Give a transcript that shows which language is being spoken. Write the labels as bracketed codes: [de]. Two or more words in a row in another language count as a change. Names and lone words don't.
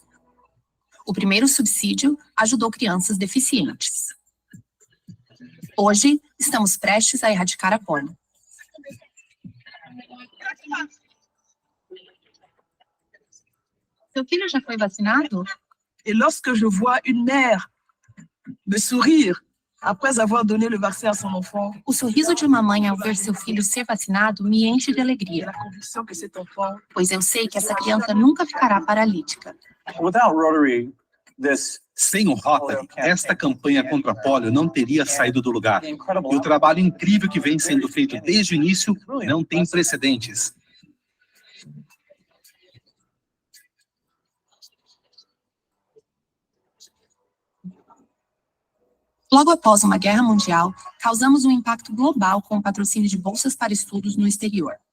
[pt] O primeiro subsídio ajudou crianças deficientes. Hoje, estamos prestes a erradicar a fome. Seu filho já foi vacinado? [fr] Et lorsque je vois une mère me sourire après avoir donné le vaccin à son enfant, [pt] O sorriso de uma mãe ao ver seu filho ser vacinado me enche de alegria, [fr] la conviction que cet enfant [pt] pois eu sei que essa criança nunca ficará paralítica. [en] Without Rotary, this [pt] Sem o Rotary, esta campanha contra a polio não teria saído do lugar. E o trabalho incrível que vem sendo feito desde o início não tem precedentes. Logo após uma guerra mundial, causamos um impacto global com o patrocínio de bolsas para estudos no exterior.